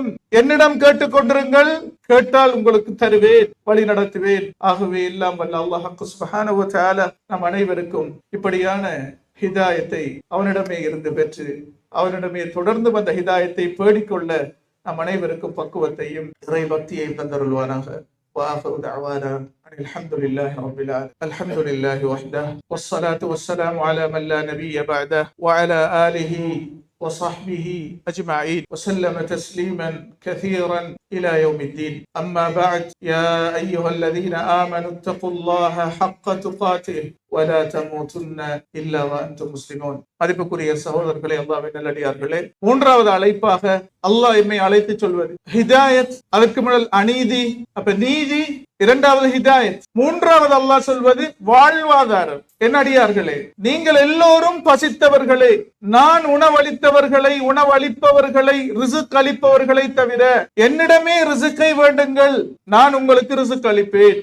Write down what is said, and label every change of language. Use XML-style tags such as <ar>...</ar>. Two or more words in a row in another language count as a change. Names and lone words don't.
<ta>என்னிடம் கேட்டுக் கொண்டிருங்கள், கேட்டால் உங்களுக்கு தருவேன், வழி நடத்துவேன். ஆகவே எல்லாம் வல்ல</ta> <ar>الله سبحانه وتعالى</ar> <ta>நம் அனைவருக்கும் இப்படியான ஹிதாயத்தை அவனிடமே இருந்து பெற்று அவனிடமே தொடர்ந்து வந்த ஹிதாயத்தை பேடிக்கொள்ள நம் அனைவருக்கும் பக்குவத்தையும் இறை பக்தியையும் தந்தருள்வானாக.</ta> <ar>وآخر دعوانا أن الحمد لله رب العالمين الحمد لله وحده والصلاة والسلام على من لا نبي بعده وعلى آله وصحبه أجمعين وسلم تسليما كثيرا إلى يوم الدين. أما بعد، يا أيها الذين آمنوا اتقوا الله حق تقاته ولا تموتن إلا وأنتم مسلمون.</ar> <ta>மதிப்புக்குரிய சகோதரர்களே, அல்லாஹ்வின் நல்லடியார்களே, மூன்றாவது அழைப்பாக அல்லாஹ் எம்மை அழைத்து சொல்வது ஹிதாயத். அதற்கு முன்னல் அநீதி, அப்ப நீதி, இரண்டாவது ஹிதாயத், மூன்றாவது அல்லாஹ் சொல்வது வாழ்வாதாரம். என் அடியார்களே, நீங்கள் எல்லோரும் பசித்தவர்களே, நான் உணவளித்தவர்களை, உணவளிப்பவர்களை, ரிசுக் அளிப்பவர்களை தவிர என்னிடமே ரிசுக்கை வேண்டுங்கள், நான் உங்களுக்கு ரிசுக் அளிப்பேன்.</ta>